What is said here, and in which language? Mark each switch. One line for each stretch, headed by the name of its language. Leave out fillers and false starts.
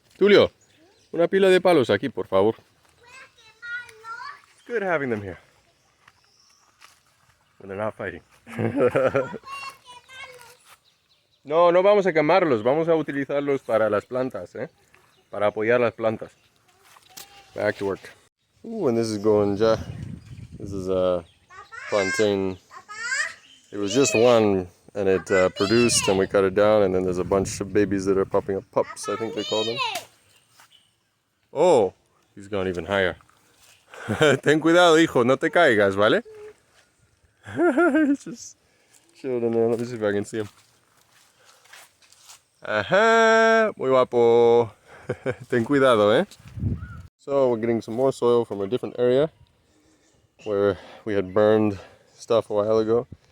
Spanish: Tulio, una pila de palos aquí, por favor.
English: It's good having them here. When they're not fighting.
Spanish: No, no vamos a quemarlos, vamos a utilizarlos para las plantas, ¿eh? Para apoyar las plantas.
English: Back to work. Ooh, and this is going, this is a plantain. It was just one, and it produced, and we cut it down, and then there's a bunch of babies that are popping up. Pups, I think they call them. Oh, he's gone even higher.
Spanish: Ten cuidado, hijo, no te caigas, ¿vale?
English: He's just chilled in there. Let me see if I can see him.
Spanish: Ajá, muy guapo. Ten cuidado, eh?
English: So we're getting some more soil from a different area where we had burned stuff a while ago.